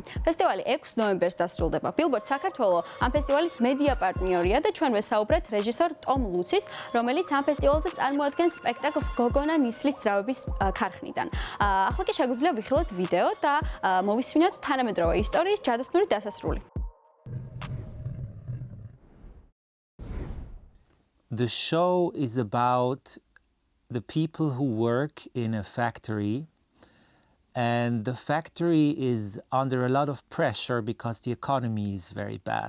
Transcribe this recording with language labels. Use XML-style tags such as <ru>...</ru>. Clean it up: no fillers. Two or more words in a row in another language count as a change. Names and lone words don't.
<ka>ფესტივალი 6 ნოემბერს დასრულდება. Billboard საქართველოს ამ ფესტივალის მედია პარტნიორია და ჩვენ ვესაუბრეთ რეჟისორ ტომ ლუცის, რომელიც ამ ფესტივალზე წარმოადგენს სპექტაკლს გოგონა ნისლის ძრავების ქარხნიდან. ახლა კი შეგვიძლია ვიხილოთ ვიდეო და მოვისმინოთ თანამედროვე ისტორიის ჯადოსნური დასასრული.</ka> <en>The show is about the people who work in a factory, and the factory is under a lot of pressure because the economy is very bad.</en>